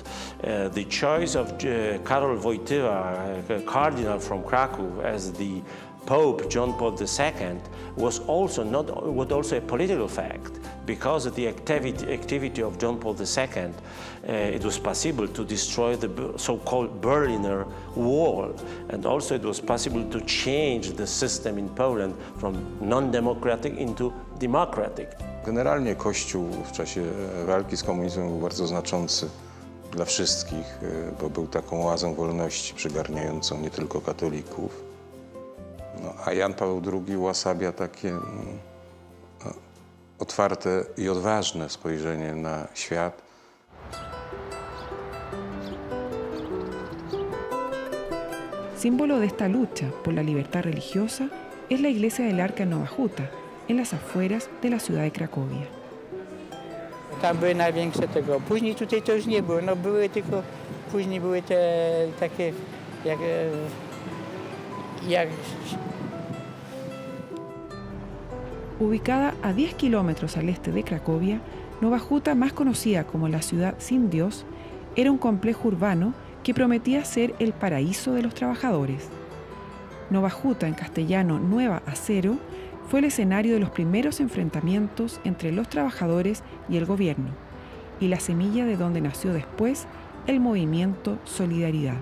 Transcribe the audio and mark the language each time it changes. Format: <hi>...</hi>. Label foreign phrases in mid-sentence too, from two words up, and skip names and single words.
<en>The choice of Karol Wojtyła, a cardinal from Kraków, as the Pope John Paul II was also a political fact. Because of the activity of John Paul II, it was possible to destroy the so-called Berliner Wall, and also it was possible to change the system in Poland from non-democratic into democratic.</en> <pl>Generalnie Kościół w czasie walki z komunizmem był bardzo znaczący dla wszystkich, bo był taką oazą wolności przygarniającą nie tylko katolików. No, a Jan Paweł II uosabia takie otwarte i odważne spojrzenie na świat.</pl> <es>Símbolo de esta lucha por la libertad religiosa es la iglesia del Arca en Nowa Huta, en las afueras de la ciudad de Cracovia.</es> <pl>Tam były największe tego. Później tutaj to już nie było. No były tylko, później były te takie jak</pl> <es>Ubicada a 10 kilómetros al este de Cracovia, Nowa Huta, más conocida como la ciudad sin Dios, era un complejo urbano que prometía ser el paraíso de los trabajadores. Nowa Huta, en castellano Nueva Acero, fue el escenario de los primeros enfrentamientos entre los trabajadores y el gobierno, y la semilla de donde nació después el movimiento Solidaridad.</es>